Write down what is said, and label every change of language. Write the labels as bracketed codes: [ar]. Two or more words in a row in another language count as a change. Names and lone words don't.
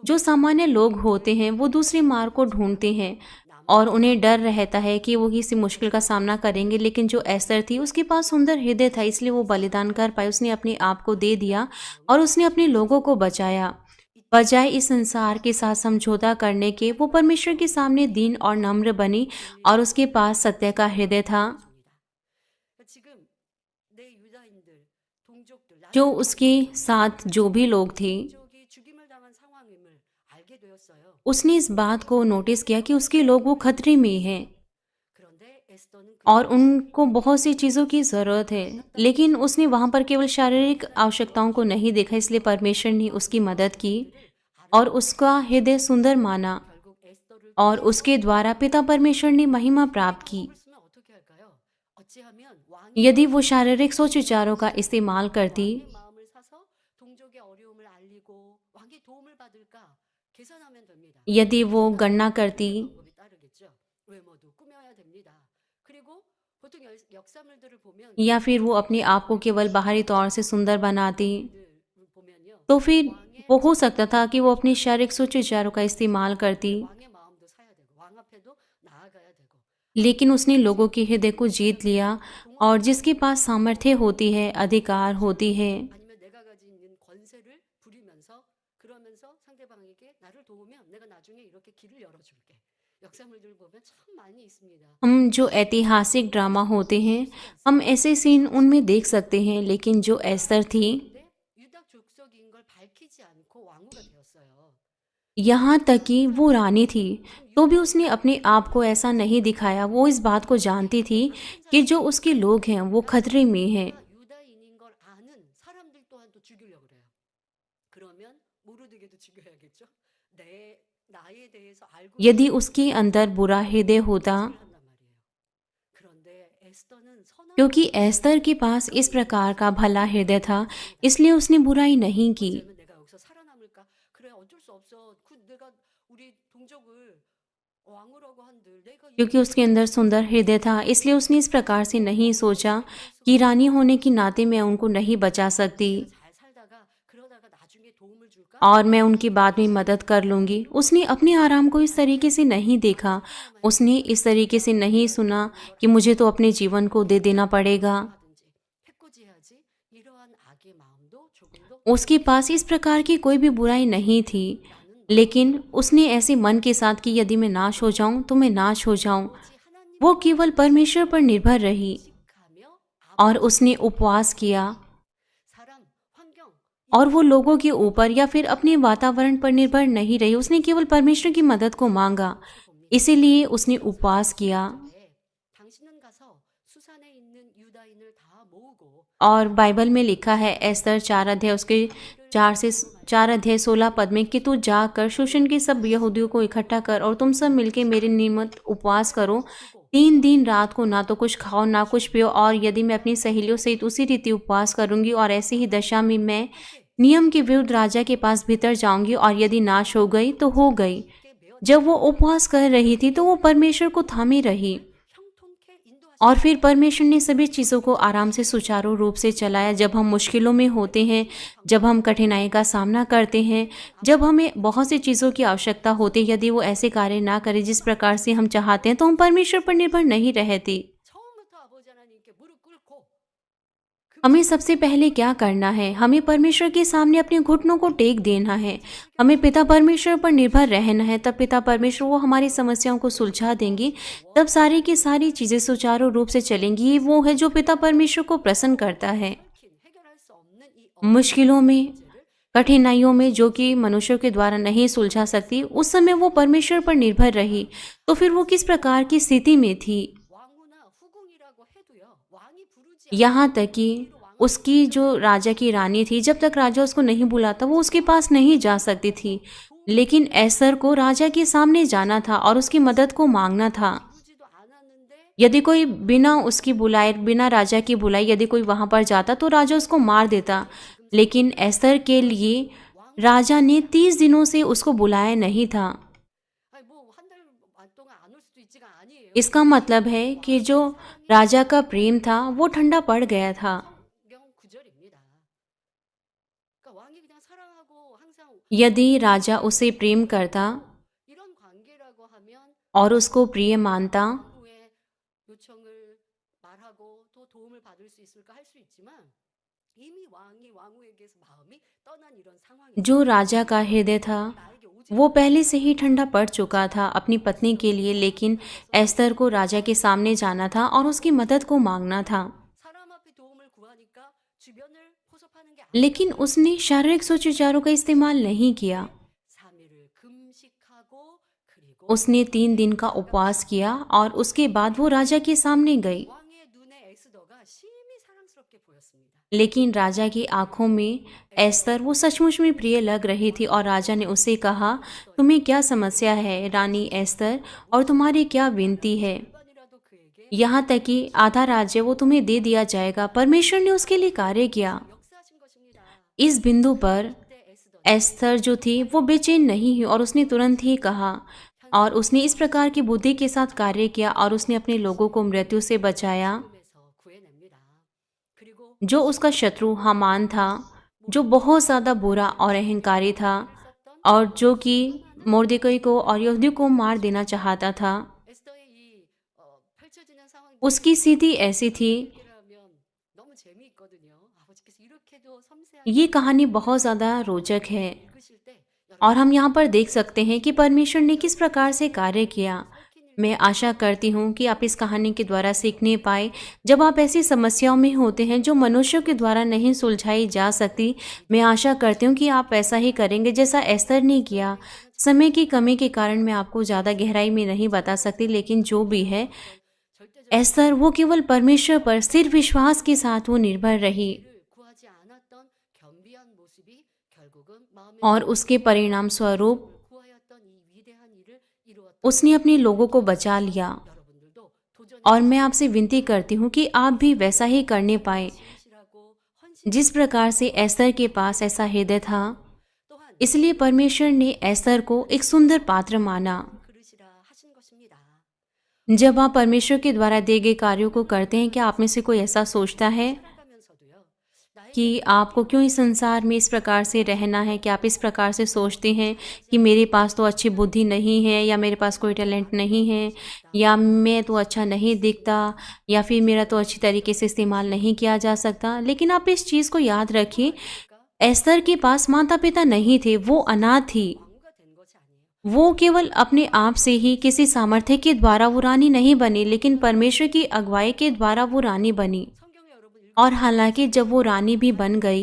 [hi] जो सामान्य लोग होते हैं वो दूसरे मार्ग को ढूंढते हैं और उन्हें डर रहता है कि वो किसी मुश्किल का सामना करेंगे, लेकिन जो एस्तर थी उसके पास सुंदर हृदय था, इसलिए वो बलिदान कर पाई। उसने अपने आप को दे दिया और उसने अपने लोगों को बचाया। बजाय इस संसार के साथ समझौता करने के, वो परमेश्वर के सामने दीन और नम्र बनी और उसके पास सत्य का हृदय था। [ko] 지금 내 유다인들 동족들 [hi] जो उसके साथ जो भी लोग थे, [ko] 민족이 죽임을 당한 상황임을 알게 되었어요. [hi] उसने इस बात को नोटिस किया कि उसके लोग वो खतरे में हैं [ko] 그런데 에스더는 [hi] और उनको बहुत सी चीज़ों की ज़रूरत है, लेकिन उसने वहाँ पर केवल शारीरिक आवश्यकताओं को नहीं देखा, इसलिए परमेश्वर ने उसकी मदद की और उसका हृदय सुंदर माना [ko] 결국 에스더를 [hi] और उसके द्वारा पिता परमेश्वर ने महिमा प्राप्त की। [ko] 쓰면 어떻게 할까요? 어찌하면 왕이 [hi] यदि वो शारीरिक सोच विचारों का इस्तेमाल करती, [ko] 왕의 마음을 사서 동족의 어려움을 알리고 왕의 도움을 받을까 계산하면 됩니다. [hi] यदि वो गणना करती [ko] 방법이 따르겠죠. 외모도 꾸며야 됩니다. 그리고 보통 역사물들을 보면 [hi] या फिर वो अपने आप को केवल बाहरी तौर से सुंदर बनाती, [ko] 보면요. [hi] तो फिर वो हो सकता था कि वो अपनी शारीरिक सोच विचारों का इस्तेमाल करती [ko] 왕의 마음도 사야 되고 왕 앞에도 나아가야 [hi] लेकिन उसने लोगों के हृदय को जीत लिया और जिसके पास सामर्थ्य होती है, अधिकार होती है, [ko] 아니면 내가 가진 있는 권세를 부리면서 그러면서 상대방에게 나를 도우면 내가 나중에 이렇게 길을 열어줄게. 역사물들 보면 참 많이 있습니다. [hi] हम जो ऐतिहासिक ड्रामा होते हैं, हम ऐसे सीन उनमें देख सकते हैं, लेकिन जो एस्थर थी, [ko] 근데 유다 족속인 걸 밝히지 않고 왕후가 되었어요. [hi] यहाँ तक कि वो रानी थी, तो भी उसने अपने आप को ऐसा नहीं दिखाया। वो इस बात को जानती थी कि जो उसके लोग हैं वो खतरे में हैं। [ko] 유다인인 걸 아는 사람들 또한 또 죽이려고 그래요. 그러면 모르드게도 죽여야겠죠? 내 나에 대해서 알고 [hi] यदि [ko] 있는 [hi] उसके अंदर बुरा हृदय होता, [ko] 한단 말이에요. 그런데 에스더는 선한 [hi] क्योंकि एस्थर के पास इस प्रकार का भला हृदय था, इसलिए उसने बुराई नहीं की। [ko] 그러면 내가 여기서 살아남을까? 그래 어쩔 수 없어. 내가 우리 동족을 왕후라고 한들 내가 [hi] क्योंकि उसके अंदर सुंदर हृदय था, इसलिए उसने इस प्रकार से नहीं सोचा कि रानी होने के नाते मैं उनको नहीं बचा सकती [ko] 잘 살다가 그러다가 나중에 도움을 줄까? [hi] और मैं उनकी बाद में मदद कर लूँगी। उसने अपने आराम को इस तरीके से नहीं देखा। उसने इस तरीके से नहीं सुना कि मुझे तो अपने जीवन को दे देना पड़ेगा। [ko] 하든지 해코지해야지 이러한 악의 마음도 조금도 [hi] उसके पास इस प्रकार की कोई भी बुराई नहीं थी, लेकिन उसने ऐसे मन के साथ कि यदि मैं नाश हो जाऊं तो मैं नाश हो जाऊं। [ko] 오직 하나님 [hi] वो केवल परमेश्वर पर निर्भर रही [ko] 하며 [hi] और उसने उपवास किया [ko] 사람 환경 [hi] और वो लोगों के ऊपर या फिर अपने वातावरण पर निर्भर नहीं रही। उसने केवल परमेश्वर की मदद को मांगा, इसीलिए उसने उपवास किया। [ko] 네, 당신은 가서 수산에 있는 유다인을 다 모으고 [hi] और बाइबल में लिखा है एस्तर 4 अध्याय उसके 4 अध्याय 16 पद में कि तू जाकर शूशन के सब यहूदियों को इकट्ठा कर और तुम सब मिलके मेरे निमित्त उपवास करो। 3 दिन रात को ना तो कुछ खाओ ना कुछ पियो, और यदि मैं अपनी सहेलियों सहित उसी रीति उपवास करूंगी और ऐसी ही दशा में मैं नियम के विरुद्ध राजा के पास भीतर जाऊंगी, और यदि नाश हो गई तो हो गई। जब वो उपवास कर रही थी तो वो परमेश्वर को थामे रही, [ko] 형통케 인도하시 [hi] और फिर परमेश्वर ने सभी चीज़ों को आराम से सुचारू रूप से चलाया। जब हम मुश्किलों में होते हैं, जब हम कठिनाई का सामना करते हैं, जब हमें बहुत सी चीज़ों की आवश्यकता होती है, यदि वो ऐसे कार्य ना करे जिस प्रकार से हम चाहते हैं, तो हम परमेश्वर पर निर्भर नहीं रहते। [ko] 처음부터 아버지 하나님께 무릎 꿇고 [hi] हमें सबसे पहले क्या करना है? हमें परमेश्वर के सामने अपने घुटनों को टेक देना है। हमें पिता परमेश्वर पर निर्भर रहना है। तब पिता परमेश्वर वो हमारी समस्याओं को सुलझा देंगे। तब सारी की सारी चीज़ें सुचारू रूप से चलेंगी। ये वो है जो पिता परमेश्वर को प्रसन्न करता है। [ko] 해결할 수 없는 이 [hi] मुश्किलों में, कठिनाइयों में जो कि मनुष्यों के द्वारा नहीं सुलझा सकती, उस समय वो परमेश्वर पर निर्भर रही। तो फिर वो किस प्रकार की स्थिति में थी? [ko] 왕후나 후궁이라고 해도요. 왕이 부르지 [hi] यहाँ तक कि उसकी जो राजा की रानी थी, जब तक राजा उसको नहीं बुलाता वो उसके पास नहीं जा सकती थी। लेकिन एस्तर को राजा के सामने जाना था और उसकी मदद को मांगना था। [ko] 부르지도 않았는데 [hi] यदि कोई बिना उसकी बुलाए, बिना राजा की बुलाए यदि कोई वहां पर जाता तो राजा उसको मार देता। लेकिन एस्तर के लिए राजा ने 30 दिनों से उसको बुलाया नहीं था। [ko] 아니 뭐한달 동안 안 올 수도 있지가 아니에요. [hi] इसका मतलब है कि जो राजा का प्रेम था वो ठंडा पड़ गया था। [ko] 경 9절입니다. 그러니까 왕이 그냥 사랑하고 항상 [hi] यदि राजा उसे प्रेम करता [ko] 이런 관계라고 하면 [hi] और उसको प्रिय मानता, [ko] 왕후의 요청을 말하고 또 도움을 받을 수 있을까 할 수 있지만 이미 왕이 왕후에게서 마음이 떠난 이런 상황이 [hi] जो राजा का हृदय था [ko] 나에게 오지 [hi] वो पहले से ही ठंडा पड़ चुका था अपनी पत्नी के लिए। लेकिन एस्तर को राजा के सामने जाना था और उसकी मदद को मांगना था। [ko] 사람 앞에 도움을 구하니까 주변을 포섭하는 게 아니라 [hi] लेकिन उसने शारीरिक सुविचारों का इस्तेमाल नहीं किया। [ko] 3일을 금식하고 그리고 [hi] उसने 3 दिन का उपवास किया और उसके बाद वो राजा के सामने गई। [ko] 왕의 눈에 에스더가 심히 사랑스럽게 보였습니다. [hi] लेकिन राजा की आंखों में एस्तर वो सचमुच में प्रिय लग रही थी और राजा ने उससे कहा, तुम्हें क्या समस्या है रानी एस्तर, और तुम्हारी क्या विनती है? [ko] 이번이라도 그에게 [hi] यहाँ तक कि आधा राज्य वो तुम्हें दे दिया जाएगा। परमेश्वर ने उसके लिए कार्य किया। [ko] 역사하신 것입니다. [hi] इस बिंदु पर [ko] 그때 에스더 [hi] एस्तर जो थी वो बेचैन नहीं हुई और उसने तुरंत ही कहा, और उसने इस प्रकार की बुद्धि के साथ कार्य किया और उसने अपने लोगों को मृत्यु से बचाया। [ko] 에서 구해냅니다. 그리고 [hi] जो उसका शत्रु हामान था, जो बहुत ज़्यादा बुरा और अहंकारी था और जो कि मोर्देकई को और यहूदियों को मार देना चाहता था, [ko] 에스더의 이 [hi] उसकी स्थिति ऐसी थी। [ko] 얘기를 하면 너무 재미있거든요. 아버지께서 이렇게도 [hi] ये [ko] 섬세하게 [hi] कहानी बहुत ज़्यादा रोचक है [ko] 읽으실 때 [hi] और हम [ko] 여러분들이 [hi] यहाँ पर देख सकते हैं कि परमेश्वर ने किस प्रकार से कार्य किया। [ko] 얽힌 [hi] मैं [ko] 일들을 [hi] आशा करती हूँ कि आप इस कहानी के द्वारा सीखने पाए। जब आप ऐसी समस्याओं में होते हैं जो मनुष्यों के द्वारा नहीं सुलझाई जा सकती, मैं आशा करती हूँ कि आप ऐसा ही करेंगे जैसा एस्थर ने किया। समय की कमी के कारण मैं आपको ज़्यादा गहराई में नहीं बता सकती, लेकिन जो भी है, [ko] 어떤 절대적인 [hi] एस्थर वो केवल परमेश्वर पर स्थिर विश्वास के साथ वो निर्भर रही [ko] 일을 구하지 않았던 겸비한 모습이 결국은 마음의 [hi] और [ko] 소원을 [hi] उसके परिणाम स्वरूप [ko] 구하였던 이 위대한 일을 이루었던 [hi] उसने अपने लोगों को बचा लिया। [ko] 여러분들도 도전해 [hi] और मैं [ko] 보시고 [hi] आपसे विनती करती हूँ कि आप भी वैसा ही करने पाए [ko] 진실하고 [hi] जिस [ko] 헌신하는 [hi] प्रकार से एस्थर के पास ऐसा हृदय था। [ko] 또한 [hi] इसलिए परमेश्वर ने एस्थर को एक सुंदर पात्र माना। [ko] 그릇이라 하신 것입니다. [hi] जब आप परमेश्वर के द्वारा दिए गए कार्यों को करते हैं, क्या आप में से कोई ऐसा सोचता है [ko] 살아가면서도요. 나에게 [hi] कि आपको क्यों इस संसार में इस प्रकार से रहना है? कि आप इस प्रकार से सोचते हैं कि मेरे पास तो अच्छी बुद्धि नहीं है, या मेरे पास कोई टैलेंट नहीं है, या मैं तो अच्छा नहीं दिखता, या फिर मेरा तो अच्छी तरीके से इस्तेमाल नहीं किया जा सकता। लेकिन आप इस चीज़ को याद रखिए, एस्थर के पास माता पिता नहीं थे, वो अनाथ थी। [ko] 왕후가 된 것이 아니에요. [hi] वो केवल अपने आप से ही किसी सामर्थ्य के द्वारा वो रानी नहीं बनी, लेकिन परमेश्वर की अगुवाई के द्वारा वो रानी बनी। [ko] 성경에 여러분 [hi] और हालांकि जब वो रानी भी बन गई,